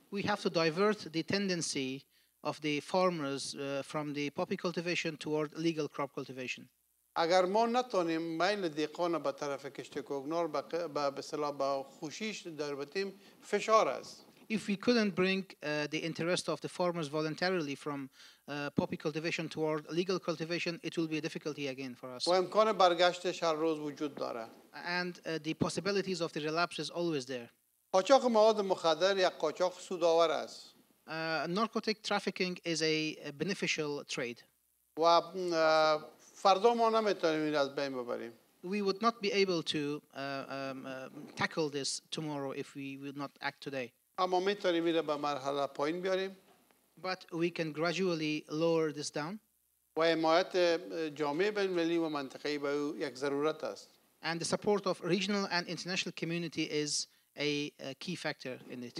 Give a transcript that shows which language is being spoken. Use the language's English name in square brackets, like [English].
[English] We have to divert the tendency of the farmers from the poppy cultivation toward legal crop cultivation. [Persian] اگر ما نتونیم میل دهقان به طرف کشت کوگنار به اصطلاح با خوشیش در بتیم فشار است. [English] If we couldn't bring the interest of the farmers voluntarily from poppy cultivation toward legal cultivation, it will be a difficulty again for us. [Persian] و امکان برگشتش هر روز وجود داره. [English] And the possibilities of the relapse is always there. [Persian] قاچاق مواد مخدر یک قاچاق سودآور است. [English] Narcotic trafficking is a beneficial trade. [Persian] و فردا ما نمیتونیم این از بین ببریم. [English] We would not be able to tackle this tomorrow if we would not act today. [Persian] اما میتونیم این به مرحله پایین بیاریم. [English] But we can gradually lower this down. [Persian] و حمایت جامعه بین‌المللی و منطقه‌ای به او یک ضرورت است. [English] And the support of regional and international community is a key factor in it.